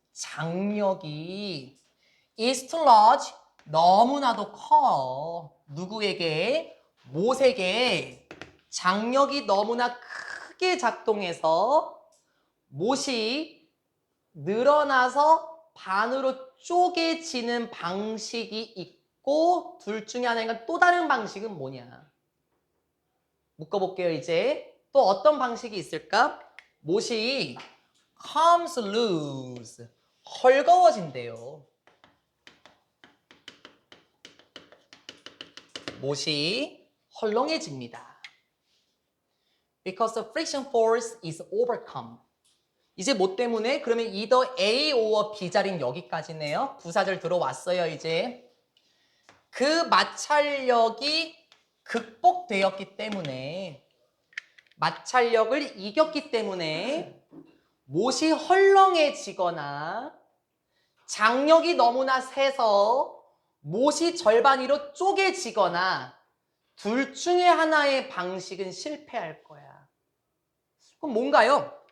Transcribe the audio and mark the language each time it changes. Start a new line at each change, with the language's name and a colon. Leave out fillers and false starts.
Korean: 장력이
English: is too large.
Korean: 너무나도 커. 누구에게? 못에게 장력이 너무나 크게 작동해서 못이 늘어나서 반으로 쪼개지는 방식이 있고 둘 중에 하나가 또 다른 방식은 뭐냐? 묶어볼게요. 이제 또 어떤 방식이 있을까? 못이
English: comes loose
Korean: 헐거워진대요. 못이 헐렁해집니다.
English: Because the friction force is overcome.
Korean: 이제 뭐 때문에? 그러면
English: either A or B
Korean: 자리는 여기까지네요. 부사절 들어왔어요, 이제. 그 마찰력이 극복되었기 때문에 마찰력을 이겼기 때문에 못이 헐렁해지거나 장력이 너무나 세서 못이 절반으로 쪼개지거나 둘 중에 하나의 방식은 실패할 거야. 그럼 뭔가요?